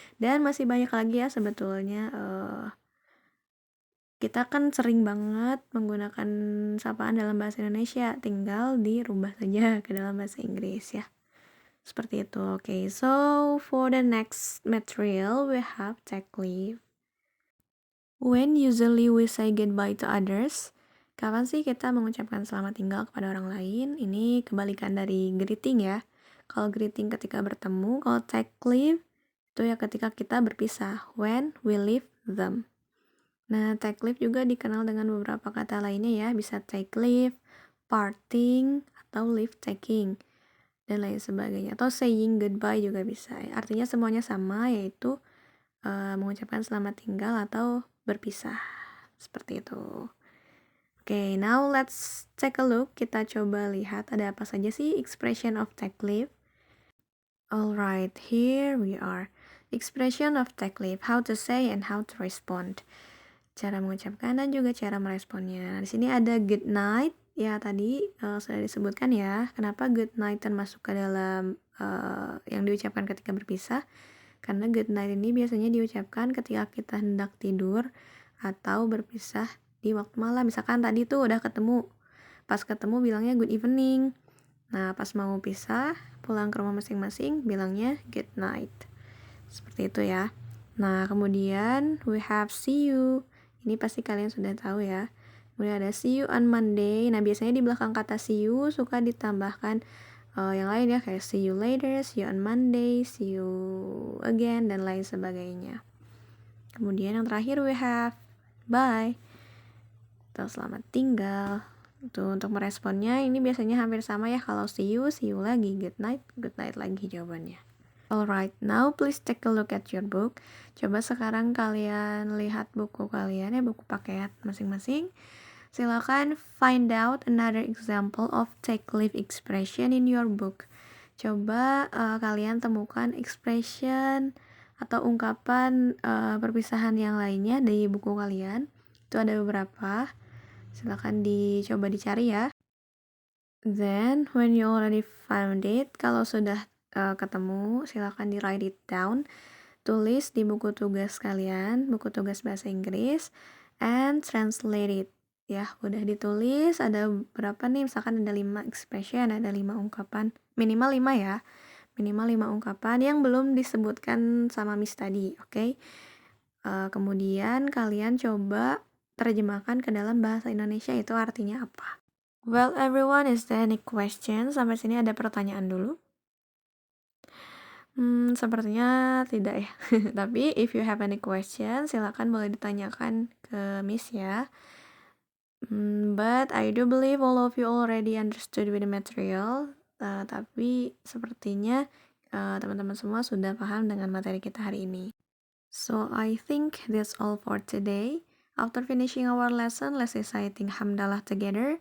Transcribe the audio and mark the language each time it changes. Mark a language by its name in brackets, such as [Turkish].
[Indonesian] Dan masih banyak lagi ya sebetulnya. Kita kan sering banget menggunakan sapaan dalam bahasa Indonesia, tinggal dirubah saja ke dalam bahasa Inggris ya. Seperti itu. [English] Okay, so for the next material we have take leave. When usually we say goodbye to others? [Indonesian] Kapan sih kita mengucapkan selamat tinggal kepada orang lain? Ini kebalikan dari greeting ya. Kalau greeting ketika bertemu, kalau take leave itu ya ketika kita berpisah. [English] When we leave them. [Indonesian] Nah, take leave juga dikenal dengan beberapa kata lainnya ya, bisa take leave, parting, atau leave taking, dan lain sebagainya. Atau saying goodbye juga bisa. Artinya semuanya sama, yaitu mengucapkan selamat tinggal atau berpisah. Seperti itu. Oke, [English] now let's take a look. [Indonesian] Kita coba lihat ada apa saja sih expression of take leave. [English] Alright, here we are. Expression of take leave, how to say and how to respond. [Indonesian] Cara mengucapkan dan juga cara meresponnya. Nah, di sini ada good night ya, tadi sudah disebutkan ya. Kenapa good night termasuk ke dalam yang diucapkan ketika berpisah? Karena good night ini biasanya diucapkan ketika kita hendak tidur atau berpisah di waktu malam. Misalkan tadi tuh udah ketemu, pas ketemu bilangnya good evening. Nah, pas mau pisah pulang ke rumah masing-masing bilangnya good night. Seperti itu ya. Nah, kemudian [English] we have see you. [Indonesian] Ini pasti kalian sudah tahu ya. Kemudian ada see you on Monday. Nah, biasanya di belakang kata see you suka ditambahkan yang lain ya, kayak see you later, see you on Monday, see you again, dan lain sebagainya. Kemudian yang terakhir [English] we have bye. [Indonesian] Atau selamat tinggal. Tuh, untuk meresponnya ini biasanya hampir sama ya. Kalau see you lagi, good night lagi jawabannya. [English] Alright, now please take a look at your book. [Indonesian] Coba sekarang kalian lihat buku kalian ya, buku paket masing-masing. Silakan [English] find out another example of take leave expression in your book. [Indonesian] Coba kalian temukan expression atau ungkapan perpisahan yang lainnya di buku kalian. Itu ada beberapa. Silakan dicoba dicari ya. [English] Then when you already found it, [Indonesian] kalau sudah ketemu, silakan di [English] write it down. [Indonesian] Tulis di buku tugas kalian, buku tugas bahasa Inggris, [English] and translate it. [Indonesian] Ya, udah ditulis, ada berapa nih? Misalkan ada 5 expression, ada 5 ungkapan. Minimal 5 ya. Minimal 5 ungkapan yang belum disebutkan sama Miss tadi, oke? Kemudian kalian coba terjemahkan ke dalam bahasa Indonesia, itu artinya apa? [English] Well, everyone, is there any question? [Indonesian] Sampai sini ada pertanyaan dulu? Sepertinya tidak ya. Tapi [English] if you have any question, [Indonesian] silakan boleh ditanyakan ke Miss ya. [English] But I do believe all of you already understood with the material. [Indonesian] Tapi sepertinya teman-teman semua sudah paham dengan materi kita hari ini. [English] So I think that's all for today. After finishing our lesson, let's reciting hamdalah together.